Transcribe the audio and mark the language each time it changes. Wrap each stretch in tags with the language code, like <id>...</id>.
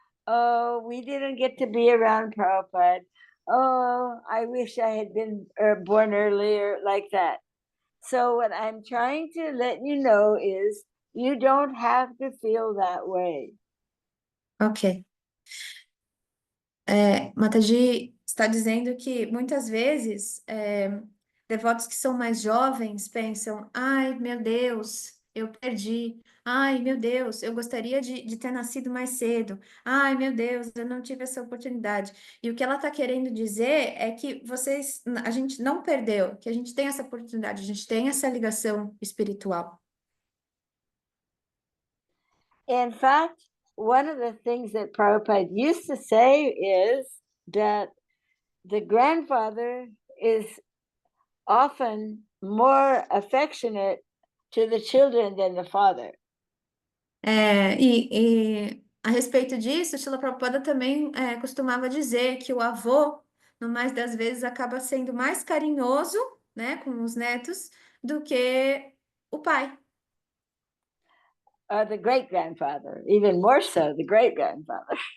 <en>Oh, we didn't get to be around Prabhupada. Oh, I wish I had been born earlier, like that. So what I'm trying to let you know is you don't have to feel that way. Ok.</en> <pt>Mataji está dizendo que muitas vezes devotos que são mais jovens pensam: ai, meu Deus, eu perdi. Ai, meu Deus, eu gostaria de ter nascido mais cedo. Ai, meu Deus, eu não tive essa oportunidade. E o que ela está querendo dizer é que a gente não perdeu, que a gente tem essa oportunidade, a gente tem essa ligação espiritual.</pt> <en>In fact, one of the things that Prabhupada used to say is that the grandfather is often more affectionate to the children than the father.</en> <pt>E a respeito disso, Srila Prabhupada também costumava dizer que o avô, no mais das vezes, acaba sendo mais carinhoso, né, com os netos do que o pai.</pt> <en>The great grandfather, even more so, the great grandfather.</en>